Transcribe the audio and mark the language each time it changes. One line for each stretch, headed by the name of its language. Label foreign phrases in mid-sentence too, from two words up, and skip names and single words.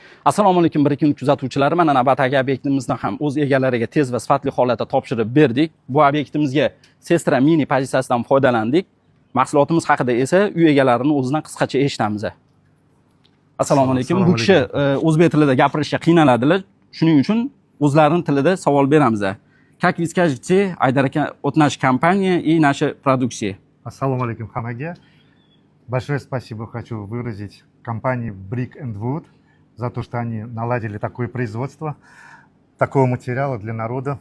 Uzbek: Assalomu alaykum bir-ikki kuzatuvchilari. Mana navbatdagi obyektimizni ham o'z egalariga tez va sifatli holatda topshirib berdik. Bu obyektimizga Sestra Mini pozitsiyasidan foydalandik. Mahsulotimiz haqida esa uy egalarini o'zidan qisqacha eshitamiz. Assalomu alaykum. Bu kishi o'zbek tilida gapirishga qiynaladilar. Shuning uchun o'zlarining tilida savol beramiz.
Russian: Как вы скажете, Айдар от нашей компании и нашей продукции?
Uzbek: Ассаламу алейкум хамаге.
Russian: Большое спасибо хочу выразить компании Brick and Wood за то, что они наладили такое производство такого материала для народа.